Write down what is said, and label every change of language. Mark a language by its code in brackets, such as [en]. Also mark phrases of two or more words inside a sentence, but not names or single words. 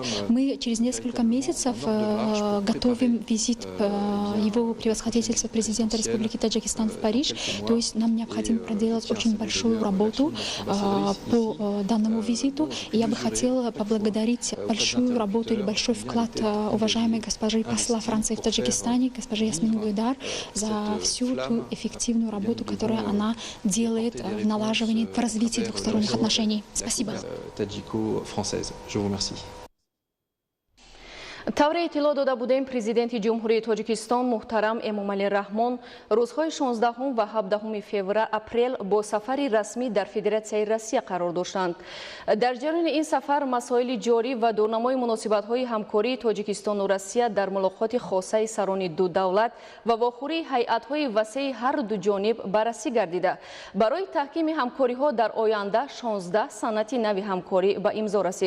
[ru] Мы через несколько месяцев готовим визит его превосходительства президента Республики Таджикистан в Париж, то есть нам необходимо проделать очень большую работу по данному визиту, и я бы хотела поблагодарить большую работу или большой вклад уважаемой госпожи посла Франции в Таджикистане, госпожи Ясмин Гуйдар, за всю ту эффективную работу, которую она делает в налаживании, в развитии двухсторонних отношений. Спасибо. [tg] тавре иттилоъ дода будем, президенти ҷумҳурии Тоҷикистон муҳтарам Эмомалӣ Раҳмон рӯзҳои 16 ва 17 апрел бо сафари расмӣ дар Федератсияи Россия қарор доштанд. Дар ҷарони ин сафар масоили ҷорӣ ва дурнамои муносибатҳои ҳамкории Тоҷикистону Россия дар мулоқоти хосаи сарони ду давлат ва вохӯрии ҳайъатҳои васеъи ҳар ду ҷониб баррасӣ гардида, барои таҳкими ҳамкориҳо дар оянда 16 санати нави ҳамкорӣ ба имзо расид.